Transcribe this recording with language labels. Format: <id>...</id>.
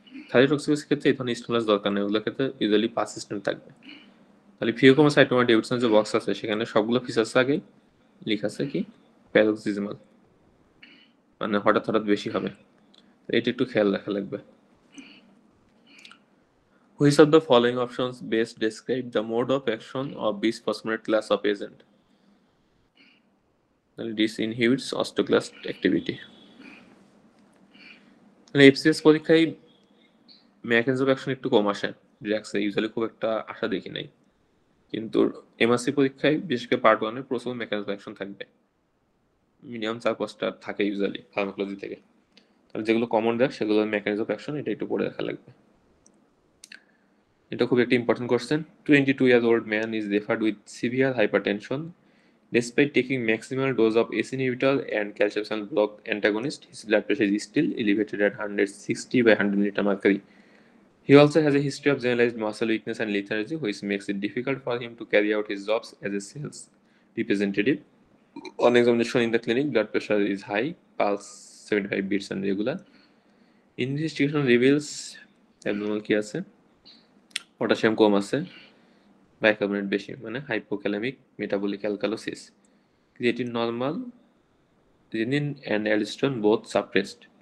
<bn>থাইরয়েডটক্সিকোসিস ক্ষেত্রে এই ধরনের স্টিমুলাস দরকার নেই, ওগুলোর ক্ষেত্রে ইউজুয়ালি পারসিস্টেন্ট থাকবে। তাহলে ফিওকোমোসাইটোমা ডেভিডসন যে বক্স আছে সেখানে সবগুলো ফিচার্স আগেই লেখা আছে কি প্যারোক্সিজমাল, মানে হঠাৎ হঠাৎ বেশি হবে, এটা একটু খেয়াল রাখা লাগবে।</bn> <en>Which of the following options best describe the mode of action of bisphosphonate class of agent? This inhibits osteoclast activity.</en> <bn>FCS পরীক্ষায় মেকানিজম অফ অ্যাকশন একটু কম আসে, ড্রাগসে ইউজুয়ালি খুব একটা আশা দেখি নাই, কিন্তু এমআরসি পরীক্ষায় বিশেষ করে পার্ট ওয়ানে প্রচুর মেকানিজম অফ অ্যাকশন থাকবে, মিনিমাম 4-5টা থাকে ইউজুয়ালি ফার্মাকোলজি থেকে। তাহলে যেগুলো কমন ড্রাগ সেগুলোর মেকানিজম অফ অ্যাকশন এটা একটু পড়ে রাখা লাগবে। এটা খুব একটা important question.</bn> <en>22-year-old man is referred with severe hypertension. Despite taking maximal dose of ACE inhibitor and calcium channel block antagonist, his blood pressure is still elevated at 160 by 100 millimeter mercury. He also has a history of generalized muscle weakness and lethargy, which makes it difficult for him to carry out his jobs as a sales representative. On examination in the clinic, blood pressure is high, pulse 75 beats and regular. Investigation reveals abnormal</en> <bn>কি আছে, potassium কম আছে, bicarbonate বেশি, মানে হাইপোক্যালামিক metabolic alkalosis, creatine normal, renin and অ্যালস্টোন both suppressed.</bn>